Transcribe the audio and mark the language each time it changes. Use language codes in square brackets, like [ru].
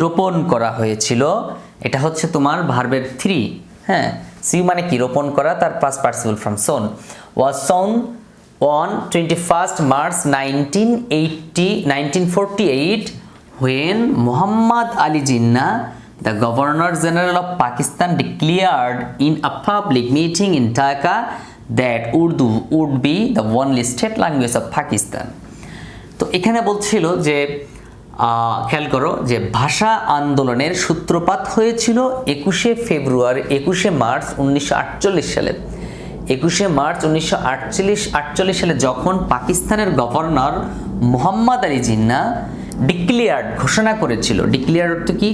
[bn] রোপণ করা হয়েছিল। এটা হচ্ছে তোমার ভার্বের 3, হ্যাঁ, সি মানে কি? রোপণ করা, তার past participle form soon. [en] Was shown on 21 March 1948 when Muhammad Ali Jinnah, the Governor General of Pakistan, declared in a public meeting in Dhaka that Urdu would be the only state language of Pakistan. [bn] তো এখানে বলছিল যে খেয়াল করো যে ভাষা আন্দোলনের সূত্রপাত হয়েছিল 21 মার্চ 1948 সালে। 21 মার্চ 1948 সালে যখন পাকিস্তানের গভর্নর মোহাম্মদ আলী জিন্নাহ ডিক্লেয়ার্ড, ঘোষণা করেছিল। ডিক্লেয়ার অর্থ কি?